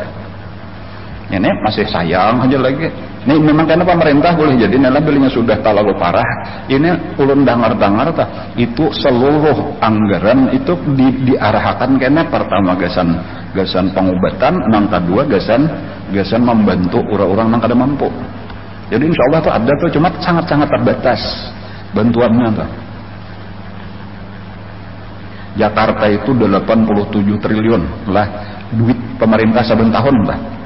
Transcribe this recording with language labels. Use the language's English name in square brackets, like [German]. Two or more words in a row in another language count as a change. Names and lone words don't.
[Banjar] Ini masih sayang aja lagi. Ini memang karena pemerintah boleh jadi nela belinya sudah terlalu parah. Ini ulun dengar itu seluruh anggaran itu diarahkan karena pertama gasan pengobatan, nang kedua gasan membantu orang-orang nang kada mampu. Jadi [Arabic] إن شاء الله [Banjar] tuh ada tuh cuma sangat-sangat terbatas bantuannya tuh. Jakarta itu 87 triliun lah duit pemerintah saben tahun lah.